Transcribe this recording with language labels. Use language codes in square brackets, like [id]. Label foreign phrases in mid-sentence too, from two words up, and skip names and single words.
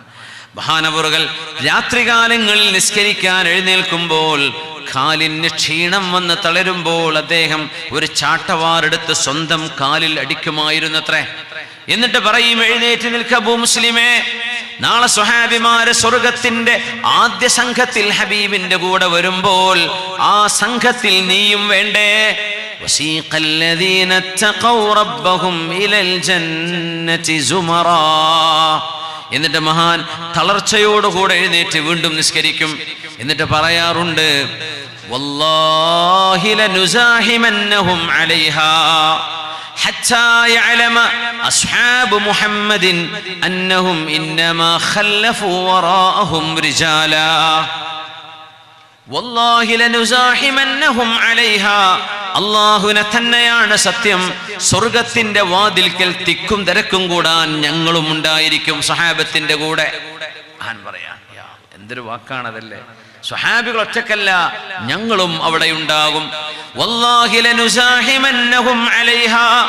[ml] മഹാനവറുകൾ രാത്രികാലങ്ങളിൽ നിസ്കരിക്കാൻ എഴുന്നേൽക്കുമ്പോൾ കാലിന് ക്ഷീണം വന്ന് തളരുമ്പോൾ അദ്ദേഹം ഒരു ചാട്ടവാറെടുത്ത് സ്വന്തം കാലിൽ അടിക്കുമായിരുന്നത്രേ. എന്നിട്ട് പറയും, എഴുന്നേറ്റ് നിൽക്ക അബൂ മുസ്ലിമേ, നാളെ സ്വഹാബിമാരെ സ്വർഗത്തിന്റെ ആദ്യ സംഘത്തിൽ ഹബീബിന്റെ കൂടെ വരുമ്പോൾ ആ സംഘത്തിൽ നീയും വേണ്ടേ? [ar] وسيق الذين اتقوا ربهم إلى الجنة زمرا. [ml] എന്നിട്ട് മഹാൻ തളർച്ചയോടുകൂടെ എഴുന്നേറ്റ് വീണ്ടും നിസ്കരിക്കും. എന്നിട്ട് പറയാറുണ്ട്, [ar] والله لنزاحمنهم عليها حتى يعلم أصحاب محمد أنهم إنما خلفوا وراءهم رجالا والله لنزاحمنهم عليها. [ml] അല്ലാഹുവിനെ തന്നെയാണ് സത്യം, സ്വർഗത്തിന്റെ വാതിൽക്കൽ തിക്കും തിരക്കും കൂടാൻ ഞങ്ങളും ഉണ്ടായിരിക്കും സ്വഹാബത്തിന്റെ കൂടെ. പറയാ എന്തൊരു വാക്കാണതല്ലേ. സ്വഹാബികൾ ഒറ്റക്കല്ല, ഞങ്ങളും അവിടെ ഉണ്ടാകും. [ar] والله لنزاحمنهم عليها.